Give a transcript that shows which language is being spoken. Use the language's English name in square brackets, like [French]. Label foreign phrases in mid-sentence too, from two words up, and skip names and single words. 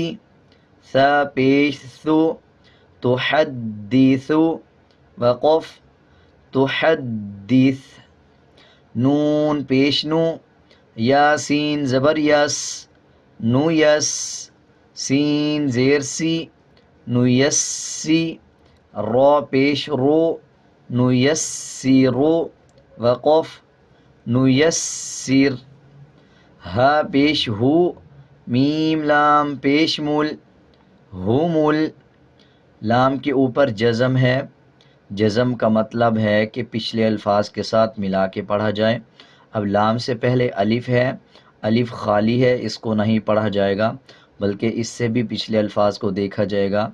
[Urdu] ثا پیش ثو تحدث وقف تحدث. نون پیش نو، یا سین زبر یس نو یس. سین زیر سی نویسی. را پیش رو نیسر وقف نیسر. ہا پیش ہو، میم لام پیش مل ہومل. لام کے اوپر جزم ہے. جزم کا مطلب ہے کہ پچھلے الفاظ کے ساتھ ملا کے پڑھا جائے. اب لام سے پہلے الف ہے، الف خالی ہے، اس کو نہیں پڑھا جائے گا بلکہ اس سے بھی پچھلے الفاظ کو دیکھا جائے گا.